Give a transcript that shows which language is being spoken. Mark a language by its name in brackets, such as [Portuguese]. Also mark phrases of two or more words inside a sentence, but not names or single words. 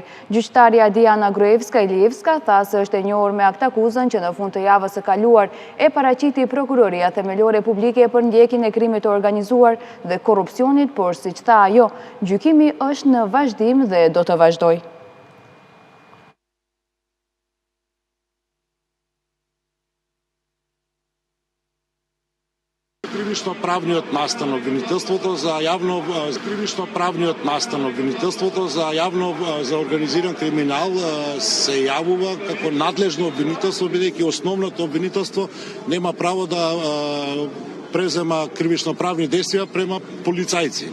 [Albanian] Gjyqtarja Diana Gruevska-Ilievska tha se është e njohur me aktakuzën që në fund të javës së kaluar e paraqiti Prokuroria Themelore Publike për ndjekjen e krimit të organizuar dhe korrupsionit, por siç tha ajo, gjykimi është në vazhdim dhe do të vazhdojë. [Macedonian] Кривично-правниот настан обвинителството за организиран криминал се јавува како надлежно обвинителство, бидејќи основното обвинителство нема право да презема кривично-правни действија према полицајци.